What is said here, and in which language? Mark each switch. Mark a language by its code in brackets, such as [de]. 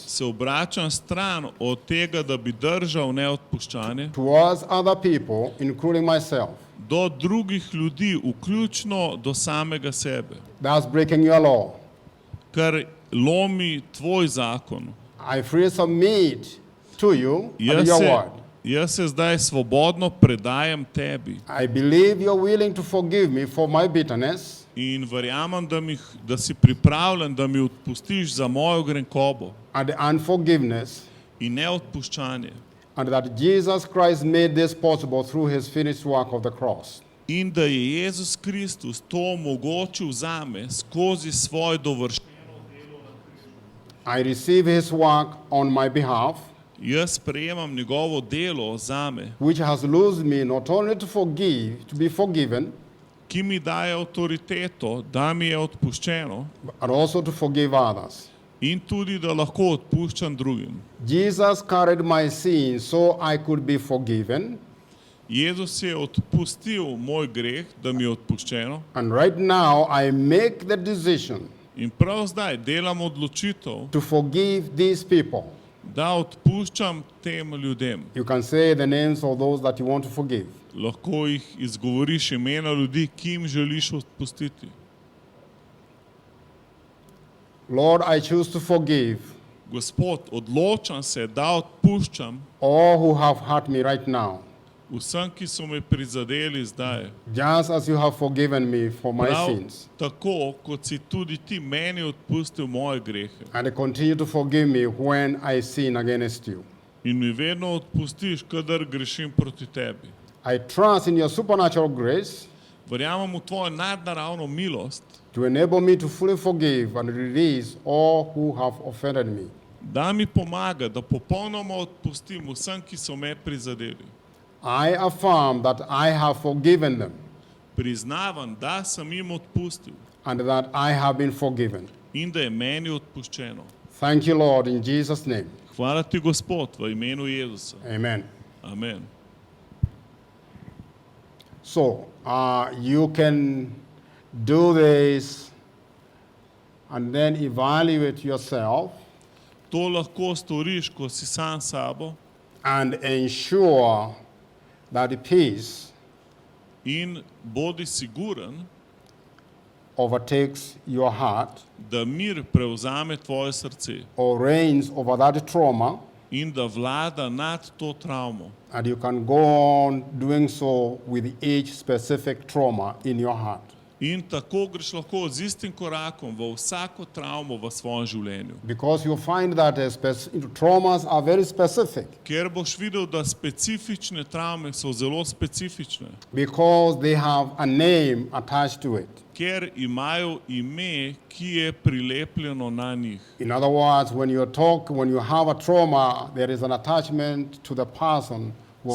[sl] se obračam stran od tega, da bi držal neodpuščanje [en] towards other people, including myself. [sl] do drugih ljudi, vključno do samega sebe, [en] That's breaking your law. [sl] kar lomi tvoj zakon. [en] I freely submit to you and [sl] Jaz [en] your [sl] se, [en] word. [sl] jaz se zdaj svobodno predajam tebi [en] I believe you're willing to forgive me for my bitterness [sl] in verjamem, da si pripravljen, da mi odpustiš za mojo grenkobo [en] and the unforgiveness, [sl] in neodpuščanje. [en] and that Jesus Christ made this possible through his finished work of the cross. [sl] In da je Jezus Kristus to omogočil zame skozi svoj dovršen. [en] I receive his work on my behalf, [sl] Jaz sprejemam njegovo delo zame, [en] which has loosed me not only to forgive, to be forgiven, [sl] ki mi daje avtoriteto, da mi je odpuščeno [en] but also to forgive others. [sl] in tudi, da lahko odpuščam drugim. [en] Jesus carried my sins so I could be forgiven, [sl] Jezus je odpustil moj greh, da mi je odpuščeno [en] and right now I make the decision [sl] in prav zdaj delam odločitev, [en] to forgive these people. [sl] da odpuščam tem ljudem. [en] You can say the names of those that you want to forgive. [sl] Lahko jih izgovoriš imena ljudi, ki jim želiš odpustiti. [en] Lord, I choose to forgive [sl] Gospod, odločam se, da odpuščam [en] all who have hurt me right now, [sl] vsem, ki so me prizadeli zdaj. [en] just as you have forgiven me for my [sl] Prav [en] sins. [sl] tako, kot si tudi ti meni odpustil moje grehe. [en] And continue to forgive me when I sin against you. [sl] In mi vedno odpustiš, kadar grešim proti tebi. [en] I trust in your supernatural grace [sl] Verjamem v tvojo nadnaravno milost, [en] to enable me to fully forgive and release all who have offended me. [sl] da mi pomaga, da popolnoma odpustim vsem, ki so me prizadeli. [en] I affirm that I have forgiven them [sl] Priznavam, da sem jim odpustil [en] and that I have been forgiven. [sl] in da je meni odpuščeno. [en] Thank you, Lord, in Jesus' name. [sl] Hvala ti, Gospod, v imenu Jezusa. [en] Amen. [sl] Amen. [en] So, you can do this and then evaluate yourself [sl] To lahko storiš, ko si sam s sabo [en] and ensure that the peace [sl] in bodi siguren, [en] overtakes your heart [sl] da mir prevzame tvoje srce [en] or reigns over that trauma, [sl] in da vlada nad to travmo. [en] and you can go on doing so with each specific trauma in your heart. [sl] In tako greš lahko z istim korakom v vsako travmo v svojem življenju. [en] Because you find that traumas are very specific. [sl] Ker boš videl, da specifične travme so zelo specifične. [en] Because they have a name attached to it. [sl] Ker imajo ime, ki je prilepljeno na njih. [en] In other words, when you have a trauma, there is an attachment to the person who